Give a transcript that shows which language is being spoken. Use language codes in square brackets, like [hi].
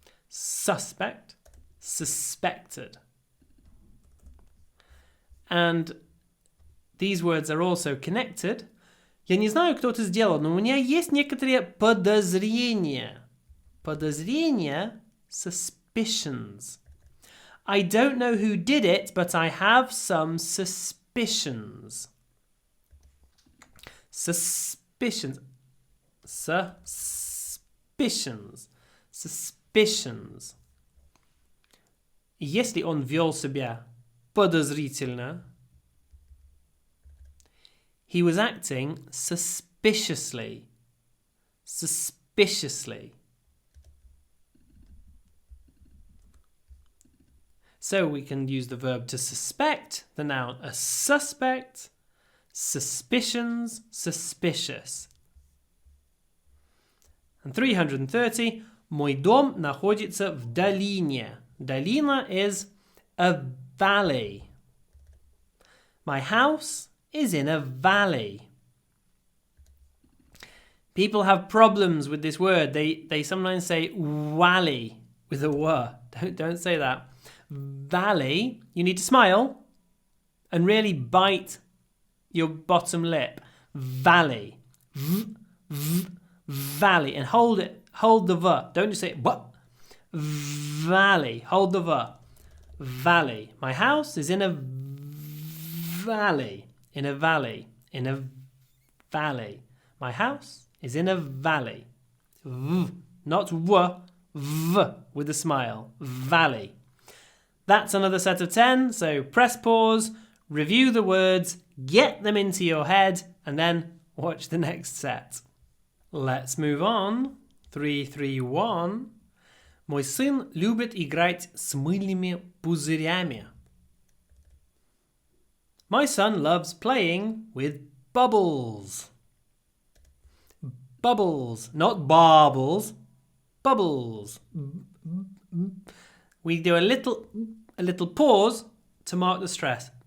[en] Suspect. Suspected. And these words are also connected. [ru] Я не знаю, кто это сделал, но у меня есть некоторые подозрения. [en] Подозрения, suspicions. I don't know who did it, but I have some suspicions. Suspicions. Suspicions. Suspicions. [ru] Если он вел себя подозрительно, [en] he was acting suspiciously. Suspiciously. So we can use the verb to suspect, the noun a suspect, suspicions, suspicious. And 330. [ru] Мой дом находится в долине. [en] Долина is a valley. My house is in a valley. People have problems with this word. They sometimes say wally with a w. Don't say that. Valley, you need to smile and really bite your bottom lip. Valley. Valley. And hold it. Hold the v. Don't just say what. Valley. Hold the v. Valley. My house is in a valley. In a valley. In a valley. My house is in a valley. V. Not w. V. With a smile. Valley. That's another set of 10. So press pause, review the words, get them into your head, and then watch the next set. Let's move on 331. [ru] Мой сын любит играть с мыльными пузырями. [en] My son loves playing with bubbles. Bubbles, not baubles. Bubbles. We do a little pause to mark the stress.